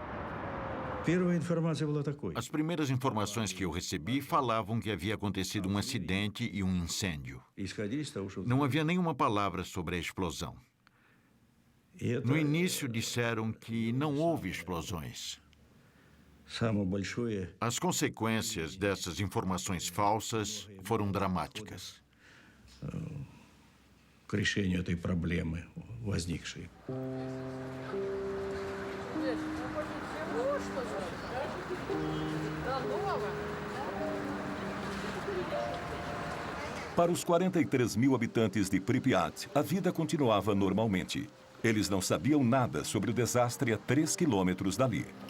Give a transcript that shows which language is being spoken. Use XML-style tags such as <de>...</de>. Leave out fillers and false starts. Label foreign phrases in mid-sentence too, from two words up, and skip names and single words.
<pt>As primeiras informações que eu recebi falavam que havia acontecido um acidente e um incêndio. Não havia nenhuma palavra sobre a explosão. No início disseram que não houve explosões. As consequências dessas informações falsas foram dramáticas.</pt> <ru>К решению этой проблемы возникшей.</ru> <pt>Para os 43 mil habitantes de Pripyat, a vida continuava normalmente. Eles não sabiam nada sobre o desastre a 3 quilômetros dali.</pt>